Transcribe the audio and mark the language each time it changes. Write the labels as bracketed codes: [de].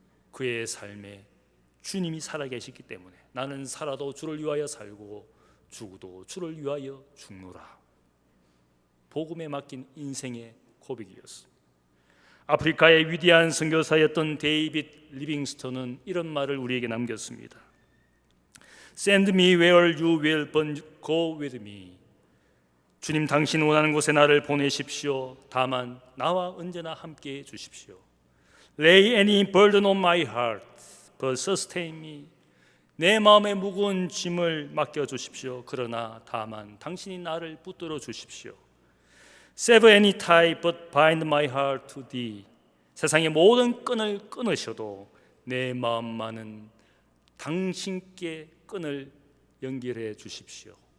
[ko] 그의 삶에 주님이 살아계시기 때문에 나는 살아도 주를 위하여 살고 죽어도 주를 위하여 죽노라. 복음에 맡긴 인생의 고백이었습니다. 아프리카의 위대한 선교사였던 데이빗 리빙스턴은 이런 말을 우리에게 남겼습니다. [en] Send me where you will, but go with me. [ko] 주님, 당신 원하는 곳에 나를 보내십시오. 다만 나와 언제나 함께해 주십시오. [en] Lay any burden on my heart, but sustain me. [ko] 내 마음에 무거운 짐을 맡겨주십시오. 그러나 다만 당신이 나를 붙들어 주십시오. [en] Sever any tie, but bind my heart to thee. [ko] 세상의 모든 끈을 끊으셔도 내 마음만은 당신께 끈을 연결해 주십시오.